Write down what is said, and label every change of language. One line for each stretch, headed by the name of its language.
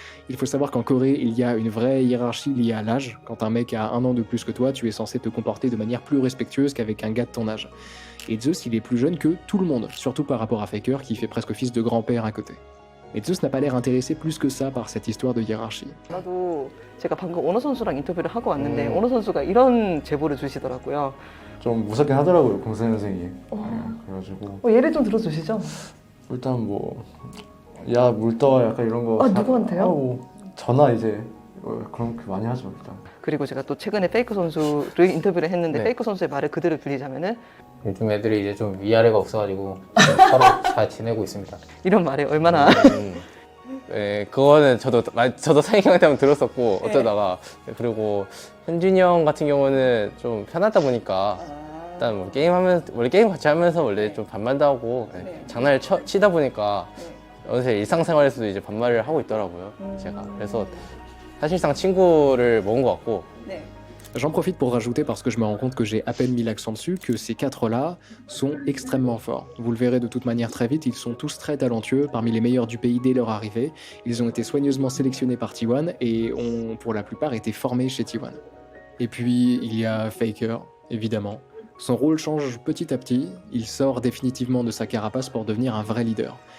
French: Il faut savoir qu'en Corée, il y a une vraie hiérarchie liée à l'âge. Quand un mec a 1 an de plus que toi, tu es censé te comporter de manière plus respectueuse qu'avec un gars de ton âge. Et Zeus, il est plus jeune que tout le monde, surtout par rapport à Faker qui fait presque office de grand-père à côté. Mais Zeus n'a pas l'air intéressé plus que ça par cette histoire de hiérarchie.
Korean: 나도 제가 방금 오너 선수랑 인터뷰를 하고 왔는데 오너 선수가 이런 제보를 주시더라고요. 좀 무섭긴 하더라고요, 04년생이. 그래가지고 예를 좀 들어주시죠. 일단 뭐 야 물 떠 약간 이런 거. 아, 누구한테요? 하고 전화 이제 그런 거 많이 하죠 일단. 그리고 제가 또 최근에 페이크 선수를 인터뷰를 했는데 네. 페이크 선수의 말을 그대로 빌리자면은 요즘 애들이 이제 좀 위아래가 없어가지고 서로 잘 지내고 있습니다. 이런 말에 얼마나 네, 그거는 저도 상희 형한테 한번 들었었고 어쩌다가 그리고 현준이 형 같은 경우는 좀 편하다 보니까 일단 뭐 게임하면서 원래 게임 같이 하면서 원래 좀 반말도 하고 장난을 치다 보니까 어느새 일상생활에서도 이제 반말을 하고 있더라고요. 제가 그래서 사실상 친구를 먹은 것 같고.
French: J'en profite pour rajouter, parce que je me rends compte que j'ai à peine mis l'accent dessus, que ces quatre-là sont extrêmement forts. Vous le verrez de toute manière très vite, ils sont tous très talentueux, parmi les meilleurs du pays dès leur arrivée. Ils ont été soigneusement sélectionnés par T1 et ont pour la plupart été formés chez T1. Et puis il y a Faker, évidemment. Son rôle change petit à petit, il sort définitivement de sa carapace pour devenir un vrai leader.